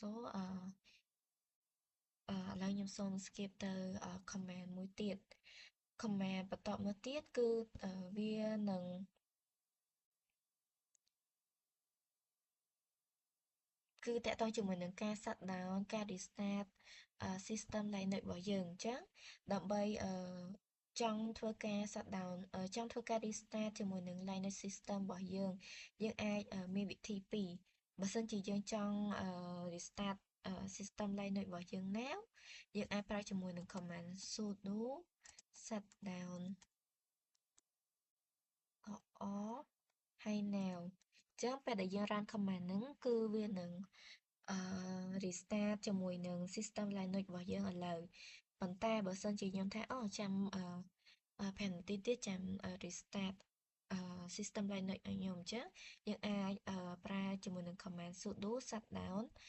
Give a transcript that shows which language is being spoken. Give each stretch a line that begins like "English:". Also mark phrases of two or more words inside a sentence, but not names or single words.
Khmer: ឥឡូវខ្ញុំសូម skip ទៅ command មួយទៀត command បន្តមកទៀតគឺវានឹងគឺ តកតងជាមួយនឹងការ
English: shut down
Khmer: ការ
English: restart system Linux
Khmer: របស់យើងអញ្ចឹងដើម្បីចង់ធ្វើការ
English: shut down
Khmer: ចង់ធ្វើការ restart ជាមួយនឹង
English: Linux system
Khmer: របស់យើងអាចមានវិធីពីរបើសិនជាយើងចង់
English: restart system Linux
Khmer: របស់យើងណាយើងអាចប្រើជាមួយនឹង
English: command sudo shutdown or
Khmer: ហើយ now ចឹងពេលដែលយើង
English: run command
Khmer: ហ្នឹងគឺវានឹងrestart ជាមួយនឹង
English: system Linux
Khmer: របស់យើងឥឡូវប៉ុន្តែបើសិនជាខ្ញុំថាអូចាំ5នាទីទៀតចាំ
English: restart system Linux
Khmer: ឲ្យខ្ញុំអញ្ចឹងយើងអាចប្រើជាមួយនឹង
English: command sudo shutdown